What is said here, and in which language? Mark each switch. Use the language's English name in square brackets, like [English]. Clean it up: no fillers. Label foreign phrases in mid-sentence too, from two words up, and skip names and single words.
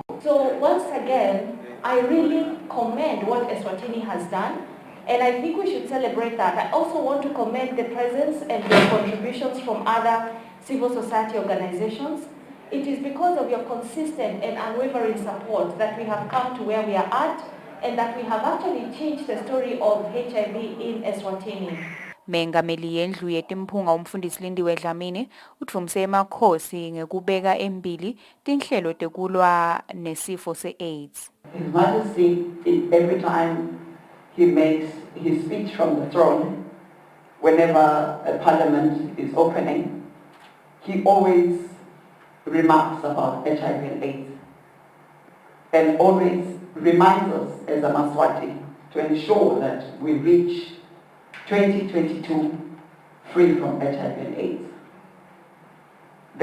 [English] So once again, I really commend what Eswatini has done, and I think we should celebrate that. I also want to commend the presence and the contributions from other civil society organizations. It is because of your consistent and unwavering support that we have come to where we are at, and that we have actually changed the story of HIV in Eswatini. [Swati] Mengameli yendlu yetimphunga umfundisi Lindiwe Dlamini utfumse emakhosi ngekubeka embili tinhlelo tekulwa nesifo se-AIDS. [English] His Majesty, every time he makes his speech from the throne, whenever a parliament is opening, he always remarks about HIV and AIDS and always reminds us as a Maswati to ensure that we reach 2022 free from HIV and AIDS.